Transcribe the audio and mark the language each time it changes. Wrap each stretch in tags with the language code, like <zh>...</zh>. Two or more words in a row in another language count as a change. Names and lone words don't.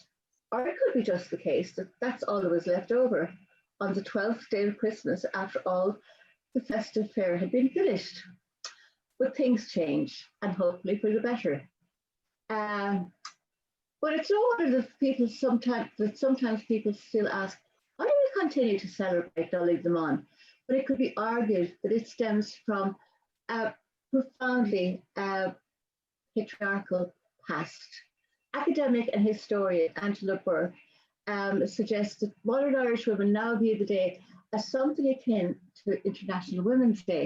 <en>Or it could be just the case that that's all that was left over on the 12th day of Christmas after all the festive fare had been finished. But things change, and hopefully for the better. But it's no wonder that sometimes people still ask, why do we continue to celebrate Nollaig na mBan? But it could be argued that it stems from a profoundly patriarchal past. Academic and historian Angela Burke suggests that modern Irish women now view the day as something akin to International Women's Day.</en>